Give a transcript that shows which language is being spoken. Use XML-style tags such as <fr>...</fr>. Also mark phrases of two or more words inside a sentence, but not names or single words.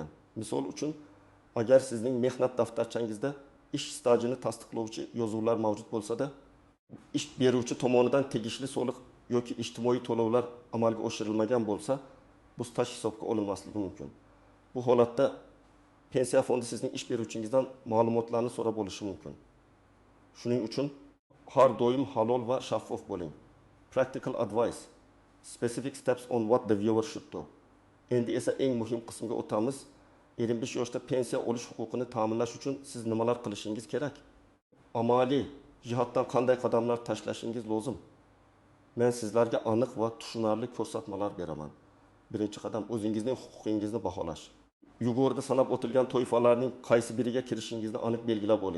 <uz>Misol uchun, agar sizning mehnat daftarchangizda ish stajini tasdiqlovchi yozuvlar mavjud bo'lsa-da, ish beruvchi tomonidan tegishli soliq yoki ijtimoiy to'lovlar amalga oshirilmagan bo'lsa, bu staj hisobga olinmasligi mumkin. Bu holatda pensiya fondi sizning ish beruvchingizdan ma'lumotlarni so'rab olishi mumkin. Shuning uchun har doim halol va shaffof bo'ling.</uz> <en>Practical advice. Specific steps on what the viewer should do.</en> <uz>Endi esa eng muhim qismga o'tamiz. 25 yoshda pensiya olish huquqini ta'minlash uchun siz nimalar qilishingiz kerak? Amaliy jihatdan qanday qadamlar tashlashingiz lozim? Men sizlarga aniq va tushunarli ko'rsatmalar beraman. Birinchi qadam o'zingizning huquqingizni baholash. Yuqorida sanab o'tilgan toifalarning qaysi biriga kirishingizni aniq belgilab oling.</uz>